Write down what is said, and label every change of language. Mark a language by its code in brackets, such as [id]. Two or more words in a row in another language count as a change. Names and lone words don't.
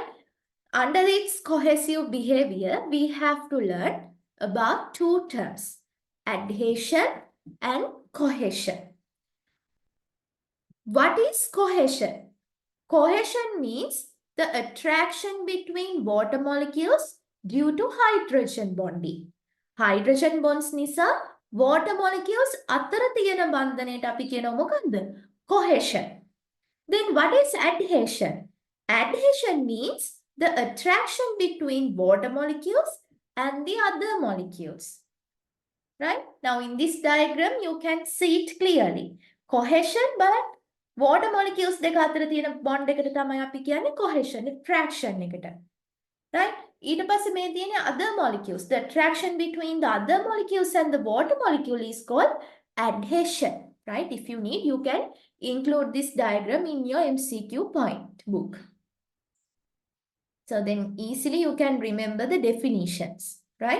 [en] Under its cohesive behavior, we have to learn about two terms, adhesion and cohesion. What is cohesion? Cohesion means the attraction between water molecules due to hydrogen bonding. Hydrogen bonds [si] නිසා [en] water molecules [si] අතර තියෙන බන්ධනයට අපි කියනවා මොකක්ද? [en] Cohesion. Then what is adhesion? Adhesion means the attraction between water molecules and the other molecules. Right? Now in this diagram, you can see it clearly. Cohesion, but water molecules [si] දෙක අතර තියෙන bond එකට තමයි අපි කියන්නේ cohesion, attraction එකට. [en] Right? [si] ඊට පස්සේ මේ තියෙන [en] other molecules, the attraction between the other molecules and the water molecule is called adhesion. Right? If you need, you can include this diagram in your MCQ point book. So then easily you can remember the definitions, right?